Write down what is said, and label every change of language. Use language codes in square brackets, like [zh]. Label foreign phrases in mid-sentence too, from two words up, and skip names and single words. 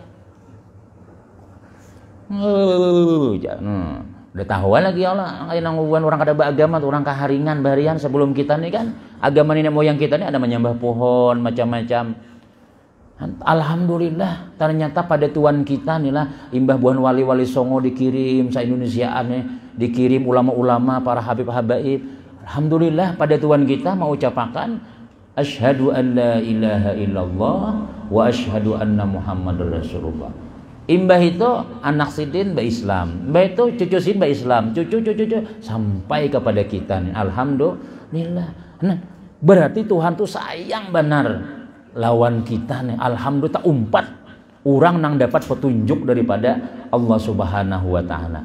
[bjn] Udah tahuan lagi Allah kayak nangguan orang kada beragama tuh orang kaharingan baharian sebelum kita nih kan agama nenek moyang kita nih ada menyembah pohon macam-macam. Alhamdulillah ternyata pada Tuhan kita nih lah imbah buan wali-wali songo dikirim sa Indonesiaan nih dikirim ulama-ulama para habib-habaib. Alhamdulillah pada Tuhan kita mau ucapakan [ar] أشهد أن لا إله إلا الله وأشهد أن محمدا رسول الله. [bjn] Imbah itu anak sidin ba Islam, imbah itu cucu sidin ba Islam, cucu sampai kepada kita nih. Alhamdulillah. Nah, berarti Tuhan tuh sayang benar lawan kita nih. Alhamdulillah umpat orang nang dapat petunjuk daripada [ar] الله سبحانه وتعالى.